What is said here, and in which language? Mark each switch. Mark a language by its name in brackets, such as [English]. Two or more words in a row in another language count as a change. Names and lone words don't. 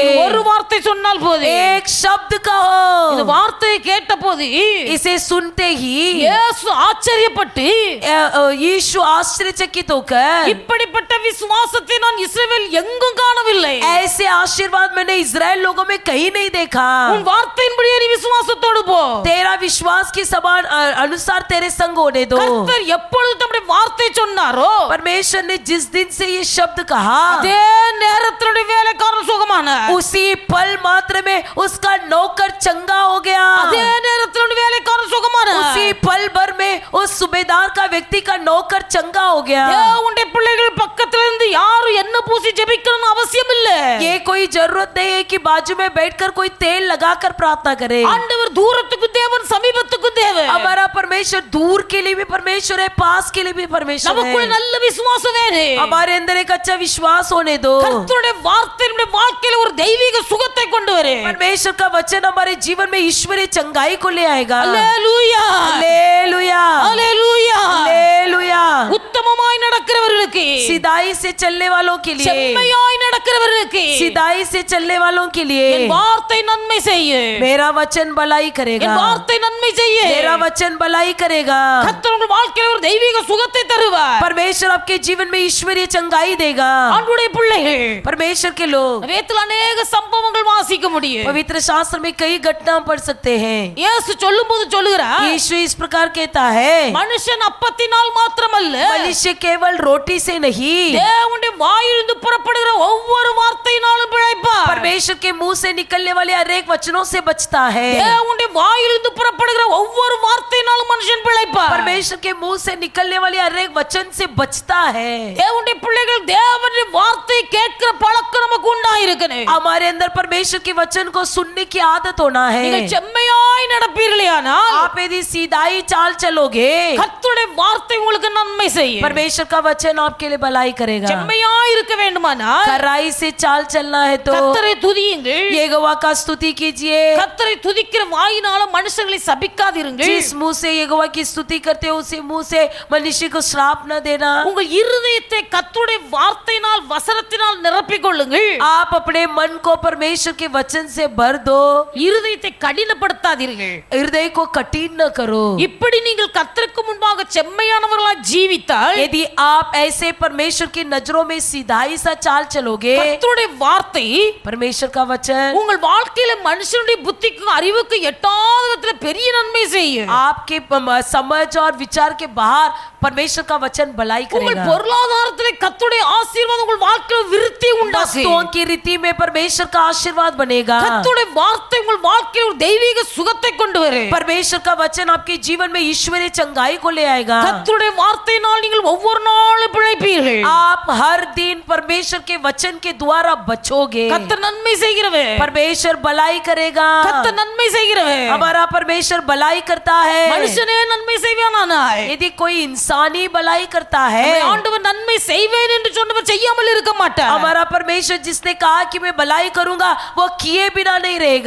[Tamil] ஒரு வார்த்தை சொன்னால் போதும். [Hindi] एक शब्द [Tamil] இந்த [Hindi] कहो। [Tamil] வார்த்தையை கேட்டபோது [Hindi] इसे सुनते ही [Tamil] இயேசு ஆச்சரியப்பட்டு, [Hindi] यीशु आश्चर्यचकित होकर, [Tamil] இப்படிப்பட்ட விசுவாசத்தை நான் இஸ்ரவேல் எங்கும் காணவில்லை. [Hindi] ऐसे आशीर्वाद मैंने इजराइल लोगों में कहीं नहीं देखा। [Tamil] உன் வார்த்தையின்படியே நீ விசுவாசத்தோடு போ. [Hindi] तेरा विश्वास के समान अनुसार तेरे संग होने दो। [Tamil] கர்த்தர் எப்பொழுது தம்முடைய வார்த்தை சொன்னாரோ, [Hindi] परमेश्वर ने जिस दिन से ये शब्द कहा, [Tamil] அதே நேரத்தினுடைய வேலைக்காரன் சுகமானார். [Hindi] उसी पल मात्र में उसका नौकर चंगा हो गया। [Tamil] அதே நேரத்தினுடைய வேலைக்காரன் சுகமானார். [Hindi] उसी पल भर में उस सूबेदार का व्यक्ति का नौकर चंगा हो गया। [Tamil] தேவனுடைய பிள்ளைகள் பக்கத்துல இருந்து யாரும் எண்ணெய் பூசி ஜெபிக்கணும்னு அவசியம் இல்ல. [Hindi] ये कोई जरूरत नहीं है कि बाजू में बैठकर कोई तेल लगाकर प्रार्थना करे। [Tamil] ஆண்டவர் தூரத்துக்கு தேவன், சமீபத்துக்கு தேவன். [Hindi] हमारा परमेश्वर दूर के लिए भी परमेश्वर है, पास के लिए भी परमेश्वर [Tamil] நமக்குள்ள [Hindi] है। [Tamil] நல்ல விசுவாசம் வேணும். [Hindi] हमारे अंदर एक अच्छा विश्वास होने दो। [Tamil] கர்த்தருடைய வார்த்தை நம்முடைய வாழ்க்கையில ஒரு தெய்வீக சுகத்தை கொண்டு வரும். [Hindi] परमेश्वर का वचन हमारे जीवन में ईश्वरीय चंगाई को ले आएगा। [Tamil] அல்லேலூயா, [Hindi] हालेलुया, [Tamil] அல்லேலூயா. [Hindi] हालेलुया। [Tamil] உத்தமமாய் நடக்கிறவர்களுக்கு [Hindi] सीधाई से चलने वालों के लिए, [Tamil] செம்மையாய் நடக்கிறவர்களுக்கு [Hindi] सीधाई से चलने वालों के लिए [Tamil] என் வார்த்தை நன்மை செய்ய, [Hindi] मेरा वचन भलाई करेगा, [Tamil] என் வார்த்தை நன்மை செய்ய. [Hindi] मेरा वचन भलाई करेगा। [Tamil] கர்த்தர் உங்கள் வாழ்க்கையில ஒரு தெய்வீக சுகத்தை தருவார். [Hindi] परमेश्वर आपके जीवन में ईश्वरीय चंगाई देगा। [Tamil] ஆண்டவருடைய பிள்ளைகள் [Hindi] परमेश्वर के लोग [Tamil] வேதத்தில் अनेक சம்பவங்கள் வாசிக்க முடியும். [Hindi] पवित्र शास्त्र में कई घटना पढ़ सकते हैं। [Tamil] இயேசு சொல்லும்போது சொல்லுகிறார், [Hindi] यीशु इस प्रकार कहता है, [Tamil] மனுஷன் அப்பத்தினால் மாத்திரமல்ல, [Hindi] मनुष्य केवल रोटी से नहीं, [Tamil] தேவனுடைய வாயிலிருந்து புறப்படுகிற ஒவ்வொரு வார்த்தையினாலும் பிழைப்பார். [Hindi] परमेश्वर के मुंह से निकलने वाले अनेक वचनों से बचता है। [Tamil] தேவனுடைய வாயிலிருந்து புறப்படுகிற ஒவ்வொரு வார்த்தையினாலும் மனுஷன் பிழைப்பார். [Hindi] परमेश्वर के मुंह से निकलने वाले अनेक वचन से बचता है। [Tamil] தேவனுடைய பிள்ளைகள் தேவனுடைய வார்த்தை கேட்கிற பழக்கம் நமக்கு உண்டாயிருக்கணும். [Hindi] हमारे अंदर परमेश्वर के वचन को सुनने की आदत होना [Tamil] நீங்கள் [Hindi] है। [Tamil] செம்மையாய் நடப்பீர்களேயானால் [Hindi] आप यदि सीधाई चाल चलोगे, [Tamil] கர்த்தருடைய வார்த்தை உங்களுக்கு நன்மை செய்யும். [Hindi] परमेश्वर का वचन आपके लिए भलाई करेगा। [Tamil] செம்மையாய் இருக்க வேண்டுமானால் [Hindi] खराई से चाल चलना है तो [Tamil] கர்த்தரை துதியுங்கள். [Hindi] यहोवा का स्तुति कीजिए। [Tamil] கர்த்தரை துதிக்கிற வாயினால மனுஷர்களை சபிக்காதிருங்கள். [Hindi] जिस मुंह से यहोवा की स्तुति करते हो उसी मुंह से मनुष्य को श्राप न देना। [Tamil] உங்கள் இருதயத்தை கர்த்தருடைய வார்த்தையினால் வசனத்தினால் நிரப்பிக் கொள்ளுங்கள். [Hindi] आप अपने मन को परमेश्वर के वचन से भर दो। [Tamil] இருதயத்தை கடினப்படுத்தாதீர்கள். [Hindi] हृदय को कठिन न करो। [Tamil] இப்படி நீங்கள் கர்த்தருக்கு முன்பாக செம்மையானவர்களாய் ஜீவித்தால் [Hindi] यदि आप ऐसे परमेश्वर की नजरों में सीधाई सा चाल चलोगे, [Tamil] கர்த்தருடைய வார்த்தை [Hindi] परमेश्वर का वचन [Tamil] உங்கள் வாழ்க்கையில மனுஷனுடைய புத்திக்கும் அறிவுக்கு எட்டாத விதத்துல பெரிய நன்மை செய்யும். [Hindi] आपके समझ और विचार के बाहर परमेश्वर का वचन भलाई [Tamil] உங்கள் [Hindi] करेगा। [Tamil] பொருளாதாரத்திலே கர்த்தருடைய ஆசீர்வாதம் உங்கள் வாழ்க்கையில விருத்தி உண்டாக்கும். [Hindi] वस्तुओं की रीति में परमेश्वर का आशीर्वाद बनेगा। [Tamil] கர்த்தருடைய வார்த்தை உங்கள் வாழ்க்கையில ஒரு தெய்வீக சுகத்தை கொண்டு வரும். [Hindi] परमेश्वर का वचन आपके जीवन में ईश्वरीय चंगाई को ले आएगा। [Tamil] கர்த்தருடைய வார்த்தையினால் நீங்கள் ஒவ்வொரு நாளும் பிழைப்பீர்கள். [Hindi] आप हर दिन परमेश्वर के वचन के द्वारा बचोगे। [Tamil] கர்த்தர் நன்மை செய்கிறவர். [Hindi] परमेश्वर भलाई करेगा। [Tamil] கர்த்தர் நன்மை செய்கிறவர். [Hindi] हमारा परमेश्वर भलाई करता है। [Tamil] மனுஷனே நன்மை செய்வானானால் [Hindi] यदि कोई इंसानी भलाई करता है, [Tamil] நம்முடைய ஆண்டவர் நன்மை செய்வேன் என்று சொன்னவர் செய்யாமல் இருக்க மாட்டார். [Hindi] हमारा परमेश्वर जिसने कहा कि मैं भलाई करूंगा वो किए बिना नहीं रहेगा।